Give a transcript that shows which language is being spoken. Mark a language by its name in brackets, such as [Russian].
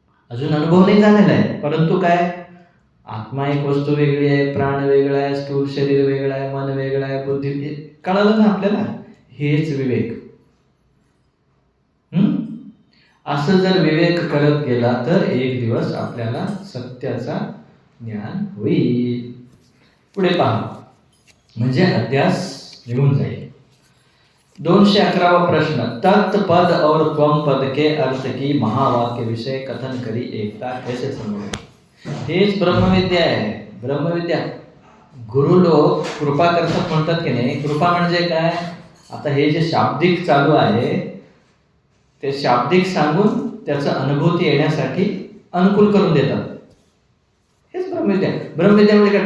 [Marathi] अजून अनुभव नाही झालेला आहे, परंतु काय? आत्मा एक वस्तू वेगळी आहे, प्राण वेगळा आहे, स्थूल शरीर वेगळं आहे, मन वेगळं आहे, बुद्धी, कळालं ना आपल्याला. हेच विवेक. असं जर विवेक करत गेला तर एक दिवस आपल्याला सत्याचा ज्ञान होईल. पुढे पहा, म्हणजे अध्यास निघून जाईल. 211वा प्रश्न. [Hindi] तत् पद और त्वम पद के अर्थ की महावाक्य विषय कथन करी एकता कैसे संभव? [Marathi] हेच ब्रह्मविद्या आहे. ब्रह्मविद्या गुरु लोक कृपा करतात म्हणतात की नाही. कृपा म्हणजे काय? आता हे जे शाब्दिक चालू आहे ते शाब्दिक सांगून त्याचं अनुभूती येण्यासाठी अनुकूल करून देतात. हेच ब्रह्मविद्या. ब्रह्मविद्या म्हणजे काय?